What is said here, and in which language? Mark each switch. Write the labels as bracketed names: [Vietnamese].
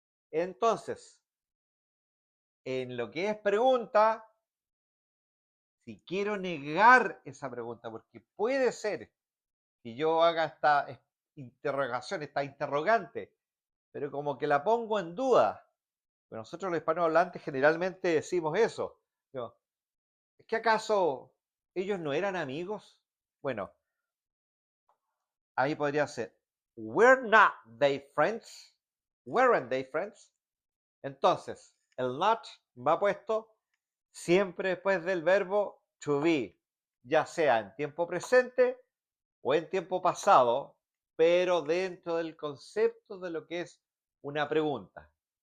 [Spanish] Entonces, en lo que es pregunta, si quiero negar esa pregunta, porque puede ser que yo haga esta interrogación, esta interrogante, pero como que la pongo en duda. Pero nosotros los hispanohablantes generalmente decimos eso. Digo, ¿es que acaso ellos no eran amigos? Bueno, ahí podría ser, [English] were not they friends? Weren't they friends? [Spanish] Entonces, el not va puesto siempre después del verbo to be, ya sea en tiempo presente o en tiempo pasado, pero dentro del concepto de lo que es una pregunta.